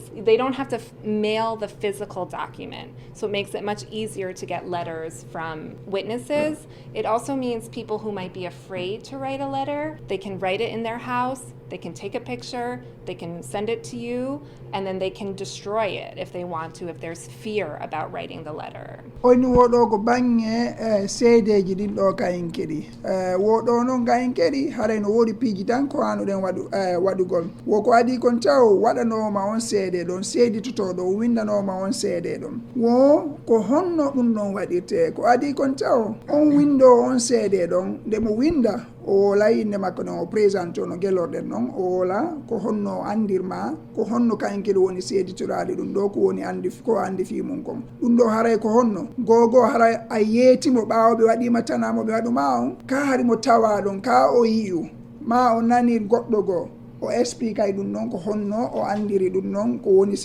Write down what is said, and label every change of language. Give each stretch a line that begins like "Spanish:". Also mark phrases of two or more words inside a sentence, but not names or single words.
English: They don't have to mail the physical document. So it makes it much easier to get letters from witnesses. It also means people who might be afraid to write a letter, they can write it in their house, they can take a picture, they can send it to you, and then they can destroy it if they want to, if there's fear about writing the letter.
Fula: Oni woɗo ko bange seedeji ɗin ɗo kayen keɗi woɗo noon kayen keɗi haray no woodi piiji tan ko hanuɗen waɗugol woko adi kon taw waɗanoma on seede ɗon seeditotoɗo windanoma on seede ɗon wo ko honno ɗum ɗon waɗirte ko adi kon taw on windo on seede ɗon nde mo winda o wola inde makko ɗon o présente no gelorɗen noon o wola ko honno andirma ko honno kayen keɗi woni seeditoraɗe ɗum ɗo ko woni ko andi fimum kon ɗum ɗo haray ko honno gogo haray a yeetimo ɓaawo ɓe waɗima tanamo ɓe waɗuma on ka hari mo tawa ɗon ka o yiyu ma o nani goɗɗo goo o explique ay ɗum noon ko honno o andiri ɗum noon ko woni